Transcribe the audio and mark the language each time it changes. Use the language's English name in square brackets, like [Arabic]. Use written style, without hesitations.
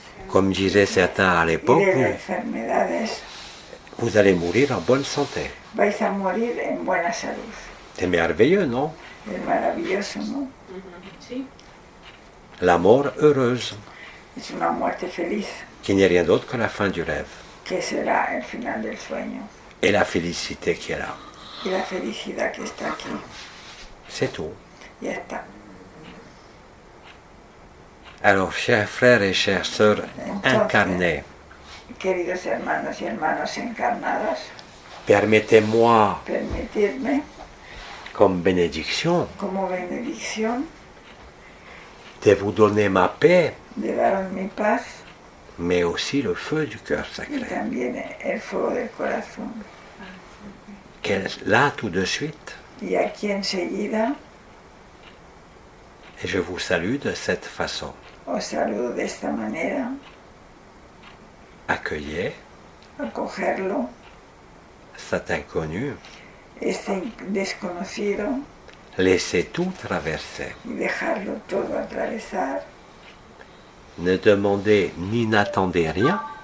[French] Comme disaient certains à [Spanish] y [French] l'époque, [Spanish] de las enfermedades. [French] vous allez mourir en bonne santé. [Spanish] Vais a morir en buena salud. [French] C'est merveilleux, non? [Spanish] Es maravilloso, ¿no? [French] La mort heureuse, [Spanish] Es una muerte feliz, [French] qui n'est rien d'autre que la fin du rêve. [Spanish] que será el final del sueño. [French] Et la félicité qui est là. [Spanish] Y la felicidad que está aquí. [French] C'est tout. [Spanish] Ya está. [French] Alors, chers frères et chères sœurs incarnés, [Spanish] Queridos hermanos y hermanas encarnados, [French] permettez-moi, [Spanish] permitidme, [French] comme bénédiction, [Spanish] como bendición, [French] de vous donner ma paix, [Spanish] de daros mi paz [French] mais aussi le feu du cœur [Spanish] y [French] sacré. [Spanish] también el fuego del corazón. [French] Là, tout de suite, [Spanish] Y aquí enseguida [French] et je vous salue de cette façon. [Spanish] os saludo de esta manera, [French] Accueillez [Spanish] acogerlo, [French] cet inconnu, [Spanish] este desconocido, [French] laissez tout traverser. [Spanish] y dejarlo todo atravesar, [French] Ne demandez ni n'attendez rien,